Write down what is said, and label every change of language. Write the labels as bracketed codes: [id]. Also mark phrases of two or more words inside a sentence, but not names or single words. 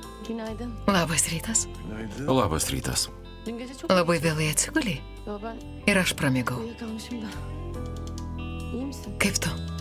[tr] Günaydın. [lt] Labas rytas. Labas rytas. [tr] Dün gece çok [lt] Labai vėlai atsigulėjai [tr] Yo, ben [lt] ir aš pramigau. [tr] uyuyakalmışım da. İyi misin? [lt] Kaip tu?